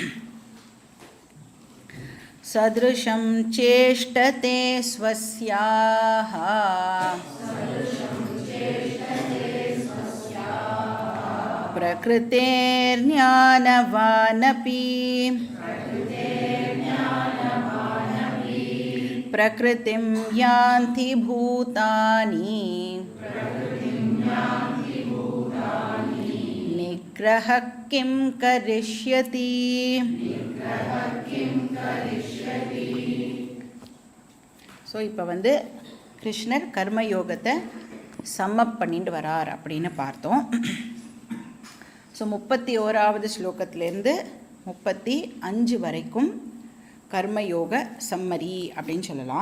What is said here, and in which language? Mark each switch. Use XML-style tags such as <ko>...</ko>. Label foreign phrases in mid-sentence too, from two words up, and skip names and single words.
<sa>सदृशं चेष्टते स्वस्याः प्रकृतेर्ज्ञानवानपि प्रकृतिं यान्ति भूतानि निग्रहः किं करिष्यति।</sa> <ta>ஸோ இப்போ கிருஷ்ணர் கர்மயோகத்தை சம்மப் பண்ணிட்டு வரார் அப்படின்னு பார்த்தோம். ஸோ 31வது ஸ்லோகத்திலேருந்து 35 வரைக்கும் கர்மயோக சம்மரி அப்படின்னு சொல்லலாம்.</ta>